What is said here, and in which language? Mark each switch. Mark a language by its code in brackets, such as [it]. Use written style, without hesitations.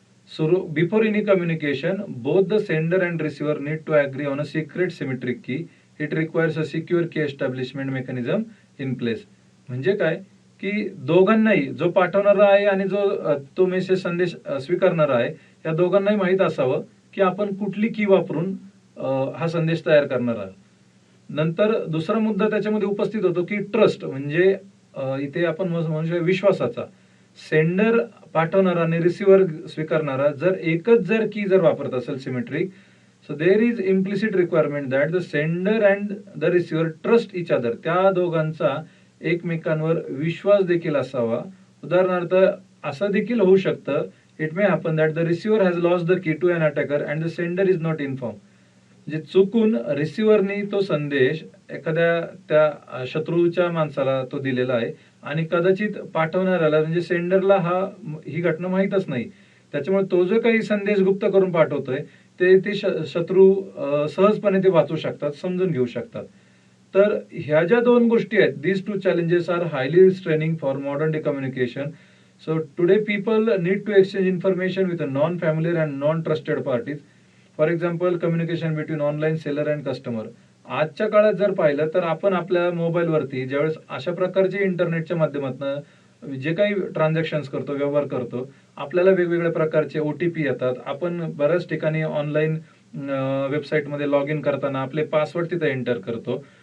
[en] So before any communication, both the sender and receiver need to agree on a secret symmetric key. It requires a secure key establishment mechanism in place. [mr] म्हणजे काय की दोघांनाही, जो पाठवणारा आहे आणि जो तो मेसेज संदेश स्वीकारणारा आहे, या दोघांनाही माहित असावं की आपण कुठली की वापरून हा संदेश तयार करणार आहोत. नंतर दुसरा मुद्दा त्याच्यामध्ये उपस्थित होतो की ट्रस्ट, म्हणजे इथे आपण म्हणू शकतो विश्वासाचा. सेंडर पाठवणारा आणि रिसिव्हर स्वीकारणारा जर एकच जर की जर वापरत असेल symmetric, [en] So there is implicit requirement that the sender and the receiver trust each other. [mr] त्या दोघांचा एकमेकांवर विश्वास देखील असावा. उदाहरणार्थ असं देखील होऊ शकतं, [en] It may happen that the receiver has lost the key to an attacker and the sender is not inform. [mr] जे चुकून रिसिव्हरनी तो संदेश एखाद्या त्या शत्रूच्या माणसाला तो दिलेला आहे आणि कदाचित पाठवणाऱ्याला म्हणजे सेंडरला ही घटना माहीतच नाही. त्याच्यामुळे तो जो काही संदेश गुप्त करून पाठवतोय ते शत्रू सहजपणे ते वाचू शकतात, समजून घेऊ शकतात. तर ह्या ज्या दोन गोष्टी आहेत, [en] these two challenges are highly straining for modern day communication. So today people need to exchange information with a non-familiar and non-trusted parties. For example communication between online seller and customer. [mr] आजच्या काळात जर पाहिलं तर आपण आपल्या मोबाईलवरती ज्यावेळेस अशा प्रकारचे इंटरनेटच्या माध्यमातून जे काही ट्रान्झॅक्शन्स करतो, व्यवहार करतो, आपल्याला वेगवेगळ्या प्रकारचे OTP येतात. आपण बऱ्याच ठिकाणी ऑनलाईन वेबसाईटमध्ये लॉग इन करताना आपले पासवर्ड तिथे एंटर करतो.